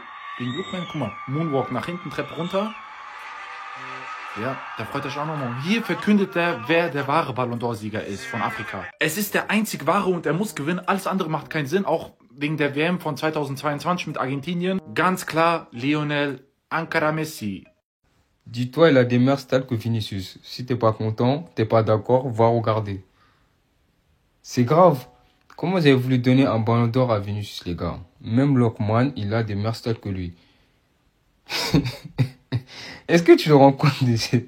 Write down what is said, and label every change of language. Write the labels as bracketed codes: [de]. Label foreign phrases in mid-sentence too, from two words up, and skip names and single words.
[de] Wegen Lookman, guck mal, Moonwalk nach hinten, Treppe runter. Ja, da freut euch auch nochmal. Hier verkündet er, wer der wahre Ballon d'Or-Sieger ist von Afrika. Es ist der einzig wahre und er muss gewinnen. Alles andere macht keinen Sinn. Auch wegen der WM von 2022 mit Argentinien. Ganz klar, Lionel Ankara Messi. [fr] Dis-toi, il a des meilleurs stats que Vinicius. Si t'es pas content, t'es pas d'accord, va regarder. C'est grave. Comment vous avez voulu donner un Ballon d'Or à Vinicius, les gars? Même Lookman, il a des meilleurs stats que lui. Est-ce que tu te rends compte de ces...